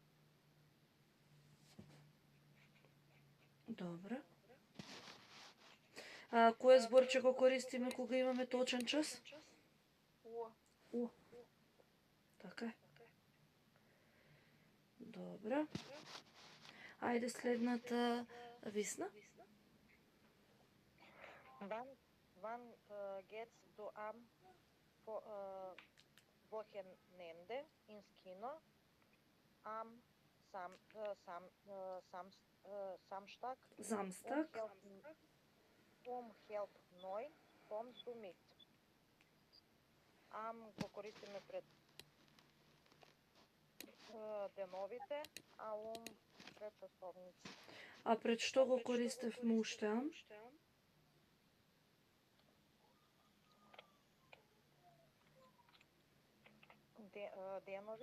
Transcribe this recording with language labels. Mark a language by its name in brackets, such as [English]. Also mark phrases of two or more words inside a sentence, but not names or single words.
[Macedonian] Добро. Кој зборче го користиме кога имаме точен час? У. Така е. Добро. Ајде следната Висна. [German] Wann geht's du am Wochenende ins Kino? Am Samstag. Samstag. Um 8:30 kommst du mit. [Macedonian] Am го користиме пред деновите, а пред часовници. А пред што го користевме уште, ам? Денови?